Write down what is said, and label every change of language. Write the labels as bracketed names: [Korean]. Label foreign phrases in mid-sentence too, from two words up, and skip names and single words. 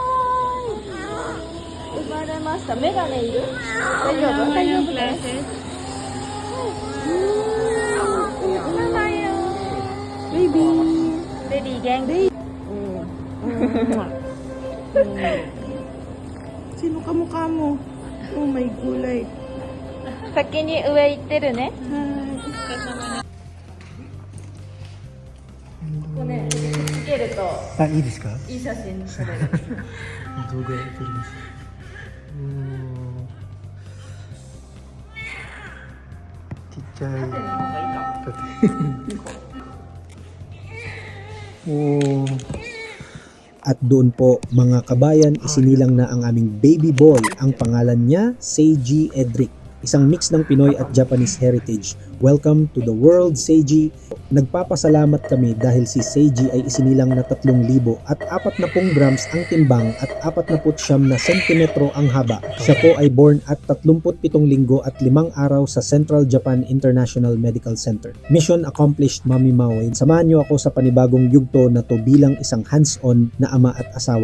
[English] Baby gang. [Filipino] Sino ka mukha mo? [English] Oh my [Filipino] gulay. [Japanese] 先に上行ってるね。ここね、つけるとあ、いいですか？いい写真撮れる。動画撮ります。ちっちゃい。縦の方がいいか。おー。 [Filipino] At doon po mga kabayan, isinilang na ang aming baby boy. Ang pangalan niya, Seiji Edric. Isang mix ng Pinoy at Japanese heritage. [English] Welcome to the world, Seiji. [Filipino] Nagpapasalamat kami dahil si Seiji ay isinilang na 3,000 at 40 grams ang timbang at 49 na sentimetro ang haba. Siya po ay [English] born at [Filipino] 37 linggo at 5 araw sa Central Japan International Medical Center. [English] Mission accomplished, [Filipino] Mami Mau. Samahan niyo ako sa panibagong yugto na to bilang isang hands-on na ama at asawa.